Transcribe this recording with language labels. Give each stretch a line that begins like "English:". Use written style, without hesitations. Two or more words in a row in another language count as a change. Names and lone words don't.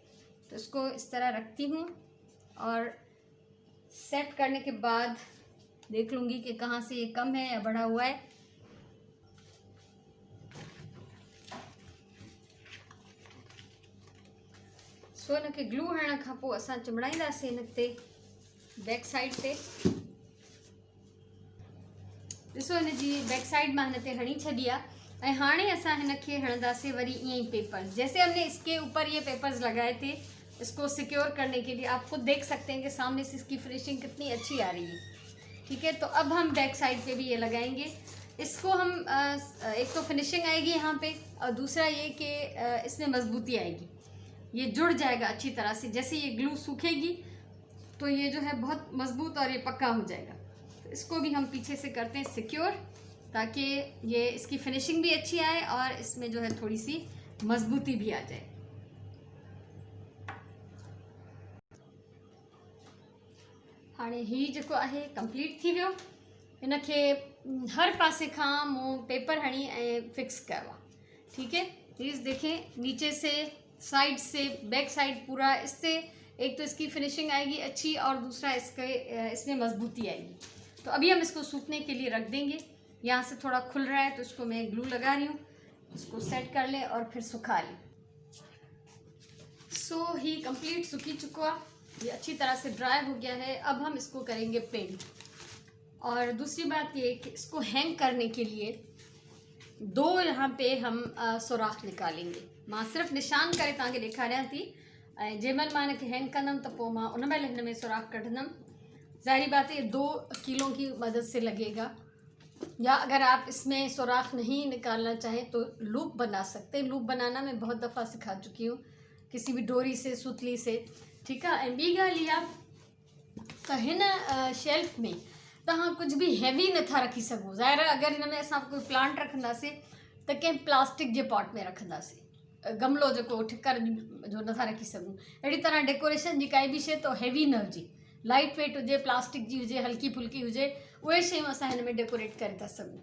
Hindi: तो इसको इस तरह रखती हूँ और सेट करने के बाद देख लूँगी कि कहाँ से ये कम है या बढ़ा हुआ है।
Sindhi: सो इनके ग्लू हणण खां पोइ असां चिमड़ाईंदासीं हिन ते
English: back side
Sindhi: ते। ॾिसो हिन जी
English: back side
Sindhi: मां हिन ते हणी छॾी आहे ऐं हाणे असां हिनखे हणंदासीं वरी ईअं ही पेपर्स,
Hindi: जैसे हमने इसके ऊपर ये पेपर्स लगाए थे इसको सिक्योर करने के लिए। आप खुद देख सकते हैं कि सामने से इसकी फिनिशिंग कितनी अच्छी आ रही है। ठीक है, तो अब हम
English: back side
Hindi: पे भी ये लगाएंगे। इसको हम एक तो फिनिशिंग आएगी यहाँ पे, और दूसरा ये कि इसमें मजबूती आएगी, ये जुड़ जाएगा अच्छी तरह से। जैसे ये ग्लू सूखेगी तो ये जो है बहुत मजबूत और ये पक्का हो जाएगा। तो इसको भी हम पीछे से करते हैं सिक्योर, ताकि ये इसकी फिनिशिंग भी अच्छी आए और इसमें जो है थोड़ी सी मजबूती भी आ जाए।
Sindhi: हाणे ही जेको आहे कंप्लीट थी वियो। इनखे हर पासे खां मूं पेपर हणी ऐं फिक्स कयो आहे।
Hindi: ठीक है, प्लीज़ देखें नीचे से, साइड से,
English: back side
Hindi: पूरा, इससे एक तो इसकी फिनिशिंग आएगी अच्छी और दूसरा इसमें मजबूती आएगी। तो अभी हम इसको सूखने के लिए रख देंगे। यहाँ से थोड़ा खुल रहा है तो इसको मैं ग्लू लगा रही हूँ, इसको सेट कर लें और फिर सुखा लें।
Sindhi: सो ही कंप्लीट सूखी चुका,
Hindi: ये अच्छी तरह से ड्राई हो गया है। अब हम इसको करेंगे पेंट। और दूसरी बात ये कि इसको हैंग करने के लिए दो यहाँ पे हम सुराख निकालेंगे।
Sindhi: मां सिर्फ़ु निशान करे तव्हांखे ॾेखारियां थी, ऐं जंहिंमहिल मां हिनखे हैंग कंदमि त पोइ मां उन महिल हिन में सुराख कढंदमि।
Hindi: ज़ाहिरी बात है 2 कीलों की मदद से लगेगा, या अगर आप इसमें सुराख नहीं निकालना चाहें तो लूप बना सकते हैं। लूप बनाना मैं बहुत दफ़ा सिखा चुकी हूँ, किसी भी डोरी से, सुतली से। ठीक है,
Sindhi: ऐं ॿी ॻाल्हि इहा त हिन शेल्फ में तव्हां कुछ भी हैवी नथा रखी सघो। ज़ाहिर आहे अगर हिन में असां कोई प्लांट रखंदासीं त कंहिं प्लास्टिक जे पॉट में रखंदासीं, गमलो जेको ठिकर जो नथा रखी सघूं। अहिड़ी तरह डेकोरेशन जी काई बि शइ तो हैवी न हुजे,
English: light weight
Sindhi: हुजे, प्लास्टिक जी हुजे, हल्की फुल्की हुजे, उहे शयूं असां हिन में डेकोरेट करे था सघूं।